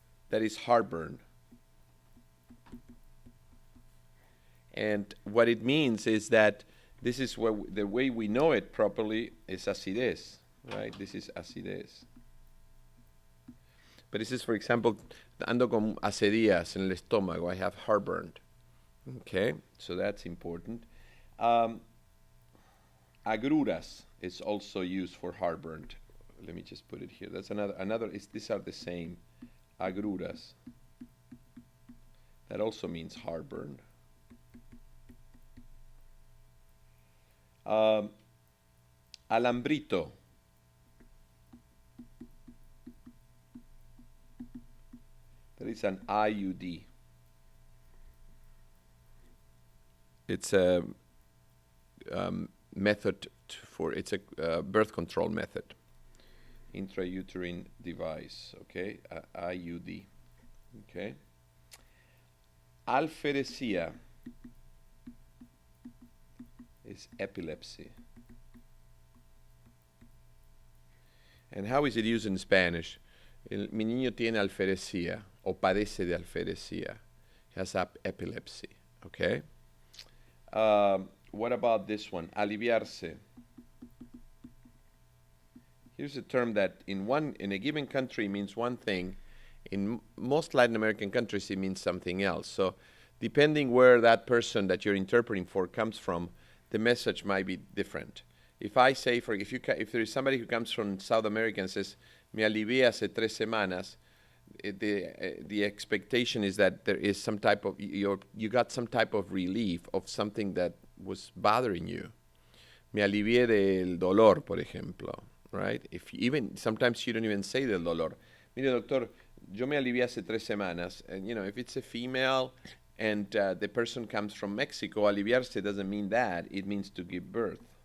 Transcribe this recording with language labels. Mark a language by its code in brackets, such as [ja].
[en] That is heartburn. And what it means is that this is the way we know it properly is acidez, right? This is acidez. But this is, for example, [es] ando con hace días en el estómago. [en] I have heartburn. Okay, so that's important. Agruras is also used for heartburn. Let me just put it here. That's another. These are the same. Agruras. That also means heartburn. [es] Alambrito. [en] That is an IUD. It's a method it's a birth control method, intrauterine device. Okay, IUD. Okay. Alferecia is epilepsy. And how is it used in Spanish? [es] Mi niño tiene alferecia o padece de alferecia. [en] He has epilepsy. Okay. What about this one? Aliviarse. Here's a term that in a given country means one thing. In most Latin American countries, it means something else. So depending where that person that you're interpreting for comes from, the message might be different. If I say, if there is somebody who comes from South America and says, [es] "Me alivié hace 3 semanas," [en] the expectation is that there is some type of you got some type of relief of something that was bothering you. [es] Me alivié del dolor, por ejemplo, [en] right? If even sometimes you don't even say [es] del dolor. Mire, doctor, yo me alivié hace 3 semanas, [en] and if it's a female and the person comes from Mexico, aliviarse doesn't mean that. It means to give birth.